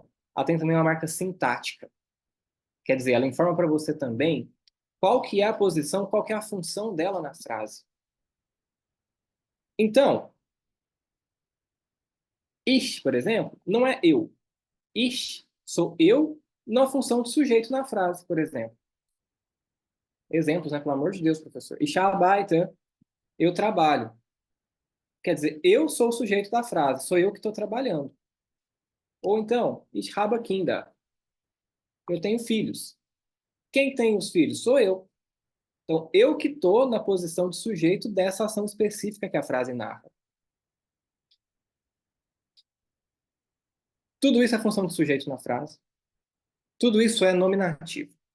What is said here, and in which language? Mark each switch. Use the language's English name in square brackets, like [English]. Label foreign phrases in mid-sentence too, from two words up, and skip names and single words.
[Portuguese] Ela tem também uma marca sintática. Quer dizer, ela informa para você também qual que é a posição, qual que é a função dela na frase. Então, ich, por exemplo, não é eu. Ich sou eu na função de sujeito na frase, por exemplo. Exemplos, né? Pelo amor de Deus, professor. [German] Ich arbeite, [Portuguese] eu trabalho. Quer dizer, eu sou o sujeito da frase, sou eu que estou trabalhando. Ou então, [German] ich habe Kinder, [Portuguese] eu tenho filhos. Quem tem os filhos? Sou eu. Então, eu que estou na posição de sujeito dessa ação específica que a frase narra. Tudo isso é função de sujeito na frase. Tudo isso é nominativo.